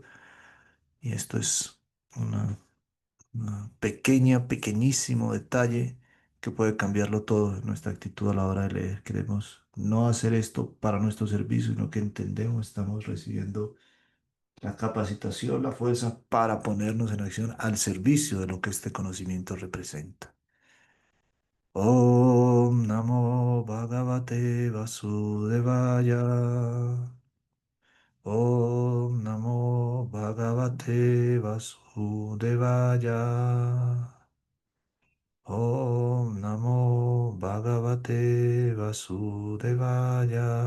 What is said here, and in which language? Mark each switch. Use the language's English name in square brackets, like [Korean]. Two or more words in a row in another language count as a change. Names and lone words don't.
[Spanish] Y esto es una pequeñísimo detalle que puede cambiarlo todo en nuestra actitud a la hora de leer. Queremos no hacer esto para nuestro servicio, sino que entendemos, estamos recibiendo la capacitación, la fuerza para ponernos en acción al servicio de lo que este conocimiento representa. [Sanskrit] ॐ नमो भगवते वासुदेवाय. ॐ नमो भगवते वासुदेवाय. ॐ नमो भगवते वासुदेवाय.